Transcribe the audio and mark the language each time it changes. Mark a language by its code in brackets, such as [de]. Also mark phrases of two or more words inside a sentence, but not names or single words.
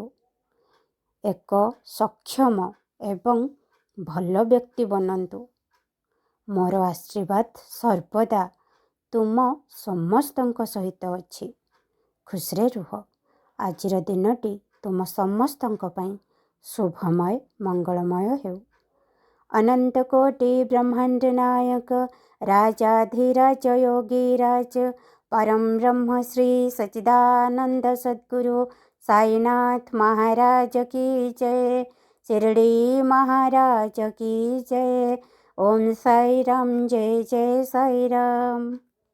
[or] ଏକ ସକ୍ଷମ ଏବଂ ଭଲ ବ୍ୟକ୍ତି ବନନ୍ତୁ। ମୋର ଆଶୀର୍ବାଦ ସର୍ବଦା ତୁମ ସମସ୍ତଙ୍କ ସହିତ ଅଛି। ଖୁସିରେ ରୁହ। ଆଜିର ଦିନଟି ତୁମ ସମସ୍ତଙ୍କ ପାଇଁ ଶୁଭମୟ ମଙ୍ଗଳମୟ ହେଉ। [hi] अनंत कोटि ब्रह्मांड नायक राजाधिराज योगीराज परम ब्रह्म श्री सच्चिदानंद सद्गुरु साईनाथ महाराज की जय। शिरडी महाराज की जय। ओम साई राम, जय जय साई राम।